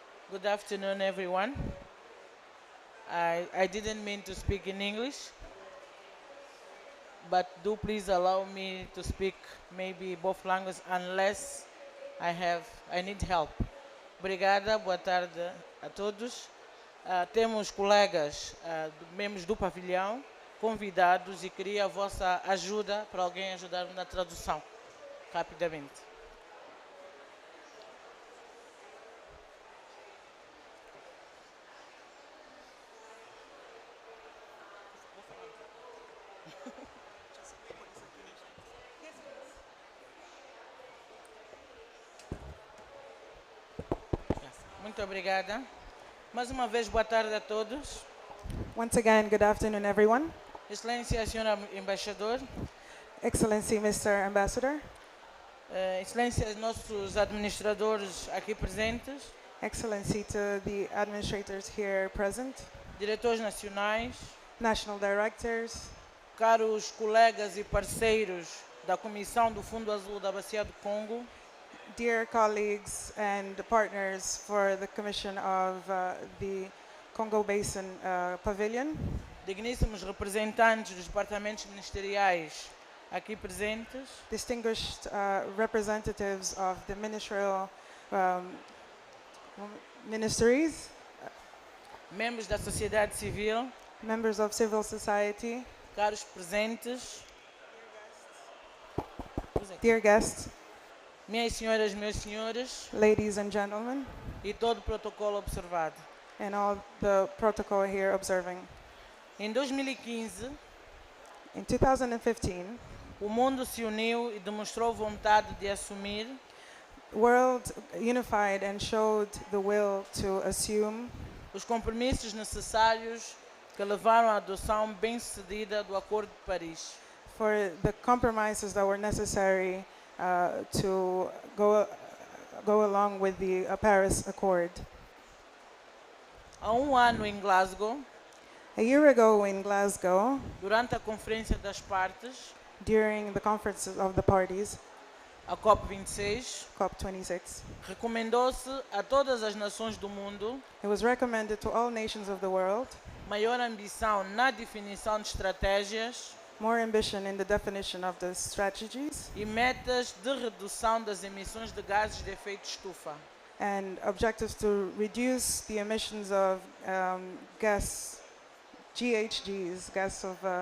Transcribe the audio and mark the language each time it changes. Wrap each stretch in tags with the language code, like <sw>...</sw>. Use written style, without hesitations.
<en>Good afternoon, everyone. I didn't mean to speak in English, but do please allow me to speak maybe both languages unless I need help.</en> <pt>Obrigada, boa tarde a todos. Temos colegas, membros do pavilhão, convidados, e queria a vossa ajuda para alguém ajudar-me na tradução, rapidamente. Muito obrigada. Mais uma vez, boa tarde a todos.</pt> <en>Once again, good afternoon, everyone.</en> <pt>Excelência, Senhora Embaixador.</pt> <en>Excellency, Mr. Ambassador.</en> <pt>Excelência, nossos administradores aqui presentes.</pt> <en>Excellency to the administrators here present.</en> <pt>Diretores nacionais.</pt> <en>National directors.</en> <pt>Caros colegas e parceiros da Comissão do Fundo Azul da Bacia do Congo.</pt> <en>Dear colleagues and partners for the Commission of the Congo Basin Pavilion.</en> <pt>Digníssimos representantes dos departamentos ministeriais aqui presentes.</pt> <en>Distinguished representatives of the ministerial ministries.</en> <pt>Membros da sociedade civil.</pt> <en>Members of civil society.</en> <pt>Caros presentes.</pt> <en>Dear guests.</en> <pt>Minhas senhoras, meus senhores.</pt> <en>Ladies and gentlemen.</en> <pt>E todo o protocolo observado.</pt> <en>And all the protocol here observing.</en> <pt>Em 2015,</pt> <en>in 2015,</en> <pt>o mundo se uniu e demonstrou vontade de assumir.</pt> <en>The world unified and showed the will to assume</en> <pt>os compromissos necessários que levaram à adoção bem-sucedida do Acordo de Paris.</pt> <en>For the compromises that were necessary to go along with the Paris Accord.</en> <pt>Há ano em Glasgow,</pt> <en>a year ago in Glasgow,</en> <pt>durante a Conferência das Partes,</pt> <en>during the conference of the parties,</en> <pt>a COP26,</pt> <en>COP26,</en> <pt>recomendou-se a todas as nações do mundo,</pt> <en>it was recommended to all nations of the world,</en> <pt>maior ambição na definição de estratégias,</pt> <en>more ambition in the definition of the strategies,</en> <pt>e metas de redução das emissões de gases de efeito estufa.</pt> <en>And objectives to reduce the emissions of GHGs, gas of</en>